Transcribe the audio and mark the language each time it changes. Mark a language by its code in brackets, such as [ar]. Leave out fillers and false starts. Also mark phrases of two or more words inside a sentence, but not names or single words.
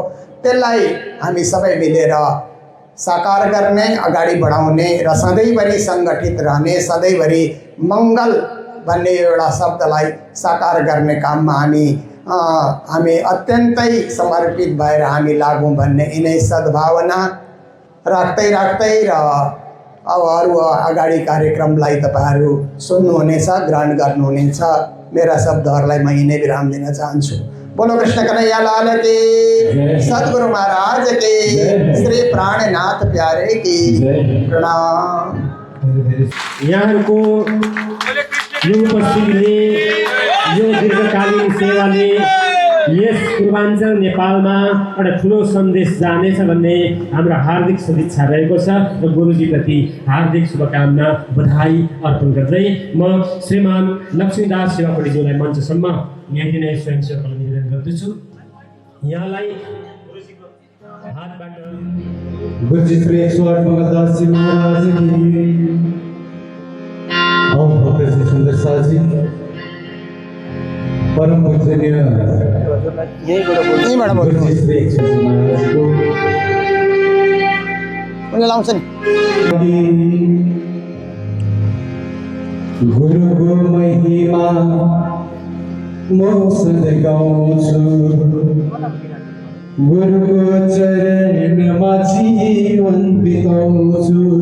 [ne] त्यसलाई हामी सबै मिलेर साकार गर्ने, अगाडि बढाउने र सधैँभरि सङ्गठित रहने, सधैँभरि मङ्गल भन्ने एउटा शब्दलाई साकार गर्ने काममा हामी अत्यन्तै समर्पित भएर हामी लागौँ भन्ने यिनै सद्भावना राख्दै र अब अरू अगाडि कार्यक्रमलाई तपाईँहरू सुन्नुहुनेछ, ग्रहण गर्नुहुनेछ। मेरा शब्दहरूलाई म यिनै विराम दिन चाहन्छु। [hi] बोलो कृष्ण कन्हैया लाल की, सद्गुरु महाराज की, श्री प्राणनाथ प्यारे की प्रणाम। [ne] यहाँहरूको यो उपस्थितिले, यो दीर्घकालीन सेवाले यस पूर्वाञ्चल नेपालमा एउटा ठुलो सन्देश जानेछ भन्ने हाम्रो हार्दिक सदिच्छा रहेको छ र गुरुजीप्रति हार्दिक शुभकामना बधाई अर्पण गर्दै म श्रीमान लक्ष्मीदास शिवाकोटीज्यूलाई मञ्चसम्म यति नै स्वयंसेवकलाई निवेदन गर्दछु। यहाँलाई गुरुजीको हातबाट [hi] गुरुजी श्री 108 मंगलदास जी महाराज की, और भक्त श्री सुंदर साज जी, परम पूजनीय गुरुजी श्री 108 महाराज को [ne] गुरुको महिमा म सधैँ गाउँछु, गुरुको चरणमा जीवन बिताउँछु।